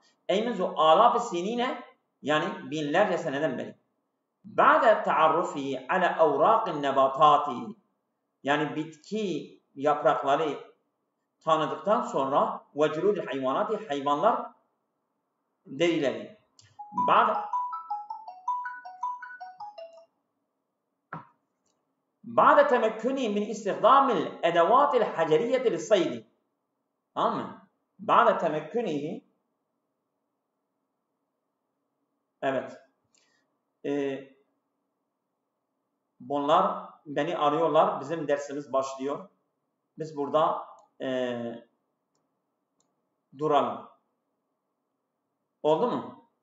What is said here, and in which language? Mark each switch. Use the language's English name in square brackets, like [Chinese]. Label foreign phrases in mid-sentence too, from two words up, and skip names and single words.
[Arabic] أي منذ آلاف السنين [Turkish] yani binlerce seneden beri. [Arabic] بعد تعرفه على أوراق النباتات. [Turkish] Yani bitki yaprakları tanıdıktan sonra [Arabic] وجلود الحيوانات [Turkish] hayvanlar derileri. [Arabic] بعد تمكنه من استخدام الأدوات الحجرية للصيد. [Turkish] Tamam mı? [Arabic] بعد تمكنه evet. [Turkish] Bunlar beni arıyorlar. Bizim dersimiz başlıyor. Biz burada duralım. Oldu mu?